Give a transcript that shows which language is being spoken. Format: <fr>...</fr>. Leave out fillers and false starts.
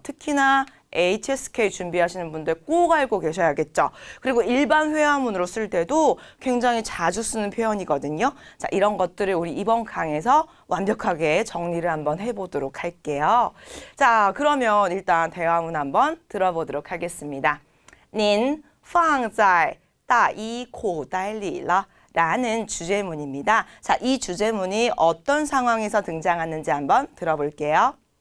<ko>특히나 HSK 준비하시는 분들 꼭 알고 계셔야겠죠. 그리고 일반 회화문으로 쓸 때도 굉장히 자주 쓰는 표현이거든요. 자, 이런 것들을 우리 이번 강에서 완벽하게 정리를 한번 해보도록 할게요. 자, 그러면 일단 대화문 한번 들어보도록 하겠습니다.</ko> <zh>您放在大衣口袋里了</zh> <ko>라는 주제문입니다. 자, 이 주제문이 어떤 상황에서 등장하는지 한번 들어볼게요.</ko>